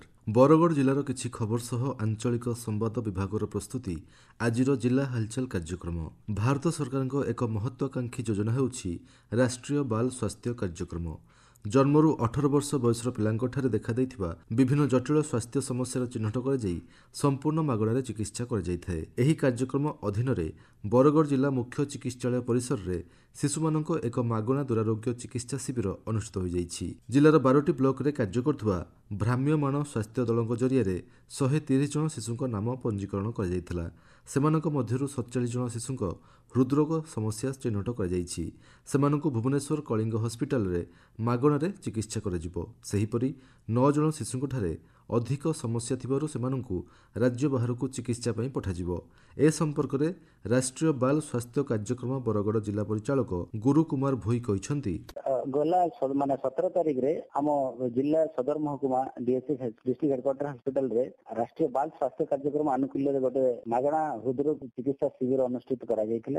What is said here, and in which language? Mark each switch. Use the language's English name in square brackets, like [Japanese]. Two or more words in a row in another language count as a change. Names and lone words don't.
[Odia] ବରଗଡ଼ ଜିଲ୍ଲାର କିଛି ଖବର ସହ ଆଞ୍ଚଳିକ ସମ୍ବାଦ ବିଭାଗର ପ୍ରସ୍ତୁତି ଆଜିର ଜିଲ୍ଲା ହାଲଚାଲ କାର୍ଯ୍ୟକ୍ରମ। ଭାରତ ସରକାର ଏକ ମହତ୍ତ୍ୱାକାଂକ୍ଷୀ ଯୋଜନା ହେଉଛି ରାଷ୍ଟ୍ରୀୟ ବାଳ ସ୍ୱାସ୍ଥ୍ୟ କାର୍ଯ୍ୟକ୍ରମ। ଜନ୍ମରୁ 18 ବର୍ଷ ବୟସର ପିଲାଙ୍କଠାରେ ଦେଖା ଦେଉଥିବା ବିଭିନ୍ନ ଜଟିଳ ସ୍ୱାସ୍ଥ୍ୟ ସମସ୍ୟାର ଚିହ୍ନଟ କରାଇ ସମ୍ପୂର୍ଣ୍ଣ ମାଗଣାରେ ଚିକିତ୍ସା କରାଇ। ଏହି କାର୍ଯ୍ୟକ୍ରମ ଅଧୀନ ବରଗଡ଼ ଜିଲ୍ଲା ମୁଖ୍ୟ ଚିକିତ୍ସାଳୟ ପରିସର ମେଁ ଶିଶୁମାନଙ୍କ ଏକ ମାଗଣା ଦୁରାରୋଗ୍ୟ ଚିକିତ୍ସା ଶିବିର ଅନୁଷ୍ଠିତ ହୋ ଯାଇଛି। ଜିଲ୍ଲାର 12ଟି ବ୍ଲକ ରେ କାର୍ଯ୍ୟ କରୁଥିବା ଭ୍ରାମ୍ୟମାଣ ସ୍ୱାସ୍ଥ୍ୟ ଦଳଙ୍କ ଜରିଆ 130 ଜଣ ଶିଶୁଙ୍କ ନାମ ପଞ୍ଜିକରଣ କରା ଯାଇଥିଲା। ସେମାନଙ୍କ ମଧ୍ୟରୁ 47 ଜଣ ଶିଶୁଙ୍କ ହୃଦରୋଗ ସମସ୍ୟା ଚିହ୍ନଟ କରାଯାଇଛି। ସେମାନଙ୍କୁ ଭୁବନେଶ୍ୱର କଳିଙ୍ଗ ହସପିଟାଲ ରେ ମାଗଣାରେ ଚିକିତ୍ସା କରାଯିବ। ସେହିପରି 9 ଜଣ ଶିଶୁଙ୍କଠାରେ ଅଧିକ ସମସ୍ୟା ଥିବାରୁ ସେମାନଙ୍କୁ ରାଜ୍ୟ ବାହାରକୁ ଚିକିତ୍ସା ପାଇଁ ପଠାଯିବ। ଏ ସମ୍ପର୍କ ମେଁ ରାଷ୍ଟ୍ରୀୟ ବାଳ ସ୍ୱାସ୍ଥ୍ୟ କାର୍ଯ୍ୟକ୍ରମ ବରଗଡ଼ ଜିଲ୍ଲା ପରିଚାଳକ ଗୁରୁ କୁମାର ଭୋଇ କହିଛନ୍ତି ଗଲା ମାନେ 17 ତାରିଖ ରେ ହମ ଜିଲ୍ଲା ସଦର ମହକୁମା [English] DSC District Headquarter Hospital [Odia] ରେ ରାଷ୍ଟ୍ରୀୟ ବାଳ ସ୍ୱାସ୍ଥ୍ୟ କାର୍ଯ୍ୟକ୍ରମ ଆନୁକୂଲ୍ୟ ରେ ଗୋଟେ ମାଗଣା ହୃଦରୋଗ ଚିକିତ୍ସା ଶିବିର ଅନୁଷ୍ଠିତ କରା ଯାଇଥିଲା।